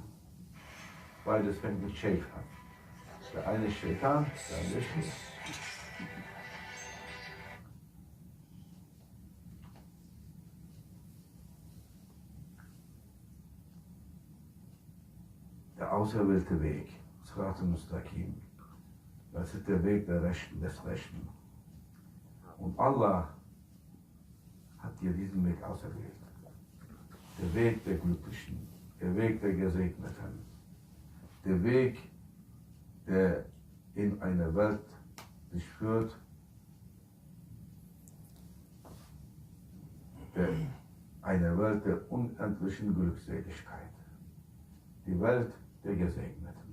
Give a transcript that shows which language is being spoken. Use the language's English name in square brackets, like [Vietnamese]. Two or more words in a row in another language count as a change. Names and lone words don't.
[German] Beides fängt mit Sheikh an. Der eine ist Shaitan, der andere ist Sheikh. Der auserwählte Weg, [Arabic] صراط المستقيم, [German] das ist der Weg der Rechten, des Rechten. Und Allah hat dir diesen Weg auserwählt. Der Weg der Glücklichen, der Weg der Gesegneten, der Weg, der in eine Welt dich führt, eine Welt der unendlichen Glückseligkeit, die Welt der Gesegneten.